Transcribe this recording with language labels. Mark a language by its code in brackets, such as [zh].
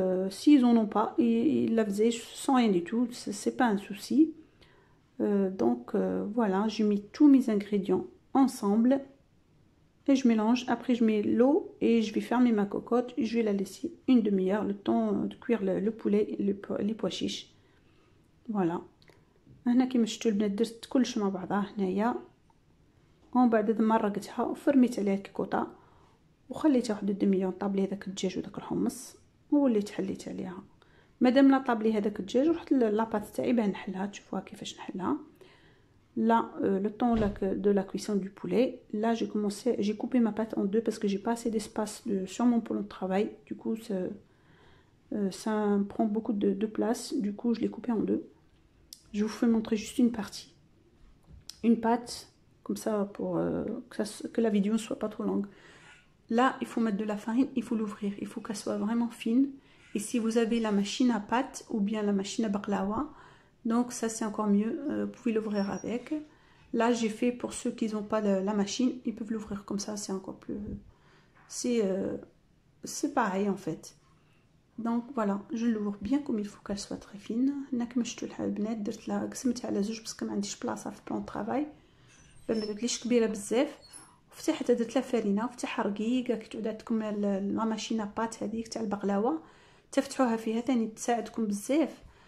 [fr] S'ils en ont pas, ils la faisaient sans rien du tout, c'est pas un souci. Donc voilà, je mets tous mes ingrédients ensemble et je mélange. Après je mets l'eau et je vais fermer ma cocotte. Je vais la laisser une demi-heure, le temps de cuire le poulet et les pois chiches. Voilà. [ar] هنا كيما شفتوا البنات درت كلش مع بعضها هنايا، ومن بعد مرقتها وفرميت عليها الكيكوطه وخليتها واحد الدميه طابلي هذاك الدجاج وداك الحمص، ووليت حليت عليها. مادام لا طابلي هذاك الدجاج رحت لاباط تاعي باه نحلها. تشوفوها كيفاش نحلها. [fr] Là, le temps de la cuisson du poulet, là j'ai coupé ma pâte en deux parce que j'ai pas assez d'espace sur mon plan de travail. Du coup, ça prend beaucoup de place. Du coup, je l'ai coupé en deux. Je vous fais montrer juste une partie. Une pâte, comme ça, pour que la vidéo ne soit pas trop longue. Là, il faut mettre de la farine, il faut l'ouvrir. Il faut qu'elle soit vraiment fine. Et si vous avez la machine à pâte ou bien la machine à baklawa, donc ça c'est encore mieux, vous pouvez l'ouvrir avec. Là j'ai fait pour ceux qui n'ont pas la machine, ils peuvent l'ouvrir comme ça, c'est encore plus... c'est pareil en fait. Donc voilà, je l'ouvre bien comme il faut qu'elle soit très fine. [ar] هنا كما شفتوا البنات درت لها قسمتها على زوج باسكو ما عنديش بلاصه في بلان طرافاي، ما درتليش كبيره بزاف. وفتحت درت لها فرينه وفتحها رقيقه كي تعود عندكم لا ماشينه بات هذيك تاع البقلاوه، تفتحوها فيها ثاني تساعدكم بزاف.